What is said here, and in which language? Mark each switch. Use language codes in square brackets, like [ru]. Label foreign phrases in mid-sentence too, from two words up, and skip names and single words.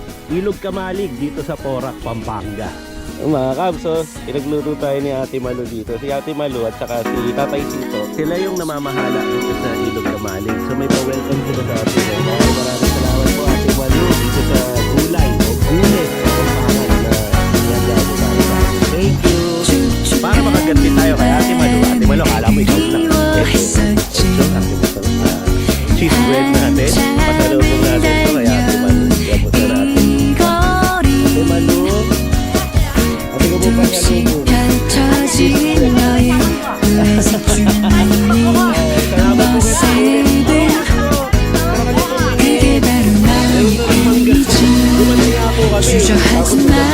[tl] Ilog Kamalig dito sa Porac, Pampanga. Mga Cubs, so, pinagluto tayo ni Ate Malu dito. Si Ate Malu at saka si Tatay Sito, sila yung namamahala dito sa Ilog Kamalig. So may pa-welcome sila sa atin. Maraming salamat po Ate Malu dito sa gulay o gulit o pangalan na niyagawa tayo. [en] Thank you! [tl] Para makaganti tayo kay Ate Malu. Ate Malu, kala mo ikaw lang. Cheese bread natin. Pasalubong natin ito kay Ate Malu. Gamusta natin. Ate Malu. [ko] 펼쳐진 너의 그게 바로 나의 이미지 주저하지 마